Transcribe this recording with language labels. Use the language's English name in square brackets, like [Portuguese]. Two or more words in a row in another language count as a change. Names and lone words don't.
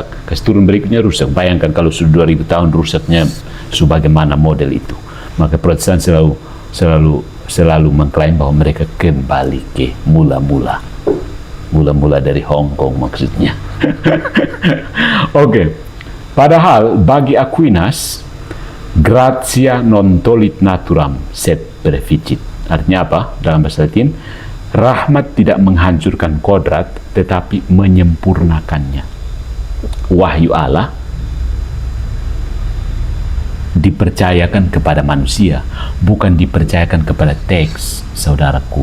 [Indonesian] Kasih turun berikutnya, rusak. Bayangkan kalau sudah 2000 tahun rusaknya sebagaimana model itu. Maka Protestan selalu mengklaim bahwa mereka kembali ke mula-mula. Mula-mula dari Hong Kong maksudnya. Oke. Padahal bagi Aquinas, [Latin] gratia non tollit naturam sed perficit. [Indonesian] Artinya apa? Dalam bahasa Latin, rahmat tidak menghancurkan kodrat, tetapi menyempurnakannya. Wahyu Allah dipercayakan kepada manusia, bukan dipercayakan kepada teks, saudaraku.